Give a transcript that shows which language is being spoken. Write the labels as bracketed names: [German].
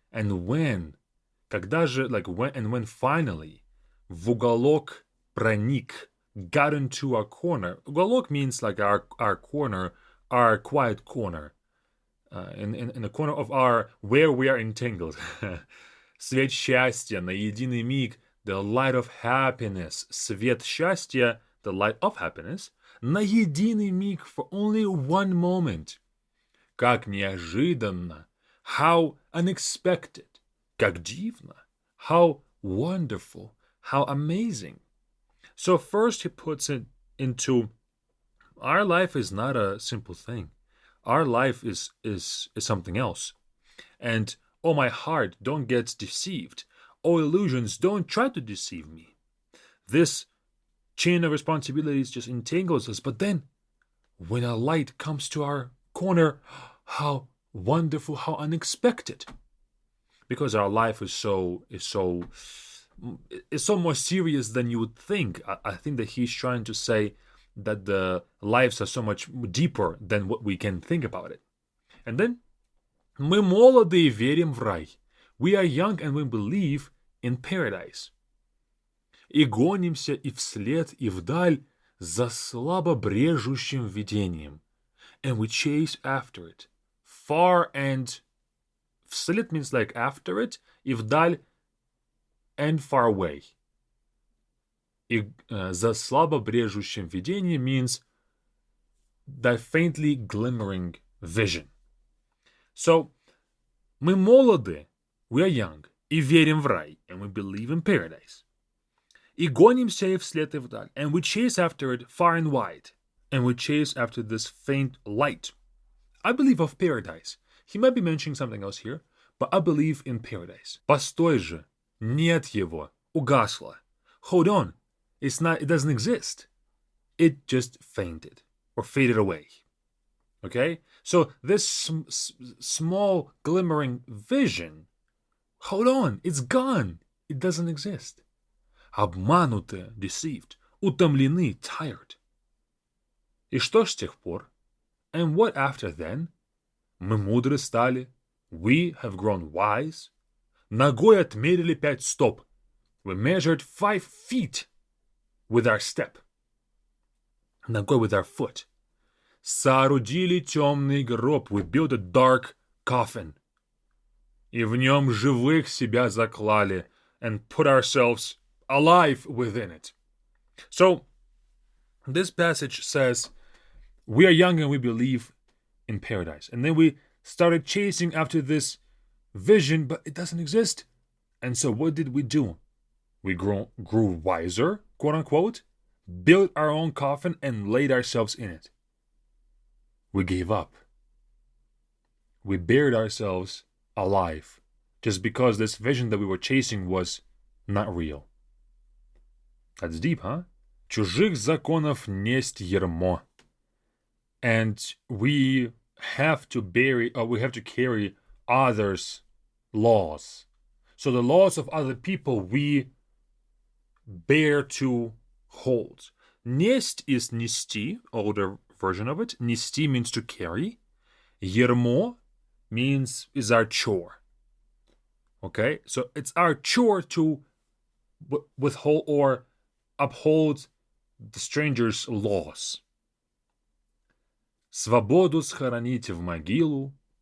[English] And when, [Russian] когда же, [English] like when, and when finally, [Russian] в уголок проник, [English] got into our corner. Уголок means like our corner, our quiet corner, in the corner of our, where we are entangled. [Russian] Свет счастья, на единый миг, [English] the light of happiness. [Russian] Свет счастья, [English] the light of happiness, [Russian] на единый миг, [English] for only one moment. [Russian] Как неожиданно, [English] how unexpected. [Russian] Как дивно, [English] how wonderful, how amazing. So first he puts it into, our life is not a simple thing. Our life is something else. And oh my heart, don't get deceived. Oh illusions, don't try to deceive me. This chain of responsibilities just entangles us. But then when a light comes to our corner, how wonderful, how unexpected. Because our life is so more serious than you would think. I think that he's trying to say that the lives are so much deeper than what we can think about it. And then, [Russian] мы молоды и верим в рай. [English] We are young and we believe in paradise. [Russian] И гонимся и вслед, и вдаль за слабо брежущим видением. [English] And we chase after it, far and... Вслед means like after it, [Russian] и вдаль [English] and far away. [Russian] И за слабо брежущим видением [English] means that faintly glimmering vision. So, [Russian] мы молоды, [English] we are young, [Russian] и верим в рай, [English] and we believe in paradise. [Russian] И гонимся и вслед и вдаль, [English] and we chase after it far and wide, and we chase after this faint light. I believe of paradise. He might be mentioning something else here, but I believe in paradise. [Russian] Постой же, нет его, угасло. [English] Hold on, it doesn't exist. It just fainted or faded away. Okay? So this small glimmering vision, hold on, it's gone. It doesn't exist. [Russian] Обмануты, [English] deceived, [Russian] утомлены, [English] tired. [Russian] И что ж с тех пор? [English] And what after then? [Russian] Мы мудры стали. [English] We have grown wise. [Russian] Ногой отмерили 5 стоп. [English] We measured 5 feet with our step. Ногой with our foot. [Russian] Соорудили темный гроб. [English] We built a dark coffin. [Russian] И в нем живых себя заклали. [English] And put ourselves alive within it. So, this passage says, we are young and we believe in paradise. And then we started chasing after this vision, but it doesn't exist. And so what did we do? We grew wiser, quote unquote, built our own coffin and laid ourselves in it. We gave up. We buried ourselves alive just because this vision that we were chasing was not real. That's deep, huh? [Russian] Чужих законов несть ярмо. [English] And we have to carry others' laws. So the laws of other people we bear to hold. Несть is нести, older version of it. Нести means to carry. Ярмо is our chore. Okay? So it's our chore to withhold or uphold the stranger's laws. [Russian] Свободу схоронить в могилу.